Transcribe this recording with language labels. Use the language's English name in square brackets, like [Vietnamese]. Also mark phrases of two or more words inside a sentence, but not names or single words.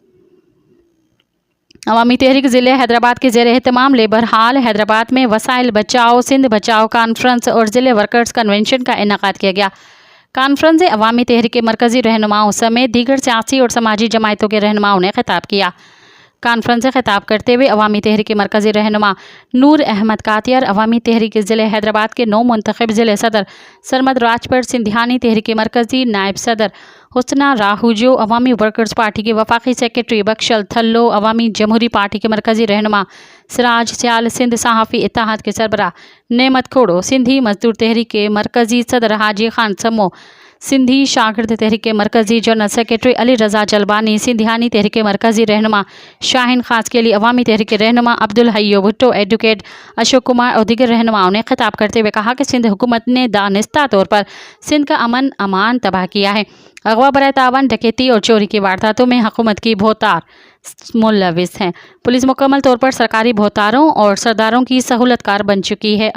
[Urdu] عوامی تحریک ضلع حیدرآباد کے زیر اہتمام لیبر ہال حیدرآباد میں وسائل بچاؤ سندھ بچاؤ کانفرنس اور ضلع ورکرز کنونشن کا انعقاد کیا گیا. کانفرنس سے عوامی تحریک کے مرکزی رہنماؤں سمیت دیگر سیاسی اور سماجی جماعتوں کے رہنماؤں نے خطاب کیا. کانفرنس سے خطاب کرتے ہوئے عوامی تحریک کے مرکزی رہنما نور احمد کاتیار، عوامی تحریک ضلع حیدرآباد کے نو منتخب ضلع صدر سرمد راجپٹ سندھیانی تحریک مرکزی نائب صدر حسنیٰ راہوجو، عوامی ورکرز پارٹی کے وفاقی سیکرٹری بخشل تھلو، عوامی جمہوری پارٹی کے مرکزی رہنما سراج سیال، سندھ صحافی اتحاد کے سربراہ نعمت کھوڑو، سندھی مزدور تحریک کے مرکزی صدر حاجی خان سمو، سندھی شاگرد تحریک مرکزی [English] general secretary [Urdu] علی رضا جلبانی، سندھیانی تحریک مرکزی رہنما شاہین خاص کے لیے عوامی تحریک رہنما عبدالحئی بھٹو، ایڈووکیٹ اشوک کمار اور دیگر رہنماؤں نے خطاب کرتے ہوئے کہا کہ سندھ حکومت نے دانستہ طور پر سندھ کا امن امان تباہ کیا ہے. اغوا برائے تاوان، ڈکیتی اور چوری کی وارداتوں میں حکومت کی بھوتار ملوث ہیں. پولیس مکمل طور پر سرکاری بھوتاروں اور سرداروں کی سہولت کار بن چکی ہے.